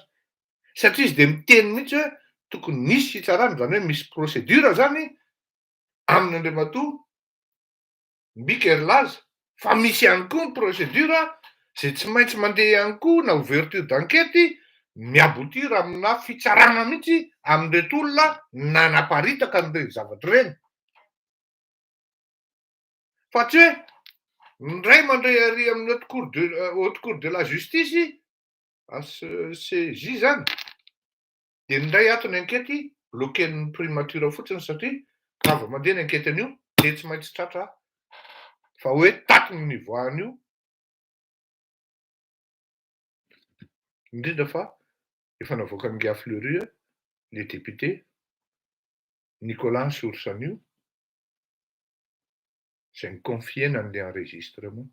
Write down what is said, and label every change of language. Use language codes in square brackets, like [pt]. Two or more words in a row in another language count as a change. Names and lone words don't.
[mg] Satria izy de miteny mihitsy hoe tokony nisy fitsarana, zany hoe misy procédure zany amin'Andriamatoa mbika laza fa misy ihany koa ny procédure zay tsy maintsy mandeha ihany koa na [fr] ouverture d'enquête [mg] miaboutir amina fitsarana mihitsy amin'ireto olona nanaparitaka an'ireny zavatra ireny. Fa tsy hoe ndray mandray arỳ amin'ny [fr] haute cour de la justice [mg] CJ zany, de ndray ato ny enquête bloquen'ny primature fotsiny satria raha vao mandeha ny enquête an'io de tsy maintsy tratra fa hoe tato ny nivoahan'io. Indrindra fa efa navoaka ny Gia Fleury le député Nicolas Soursanio zay niconfiena an'le enregistrement.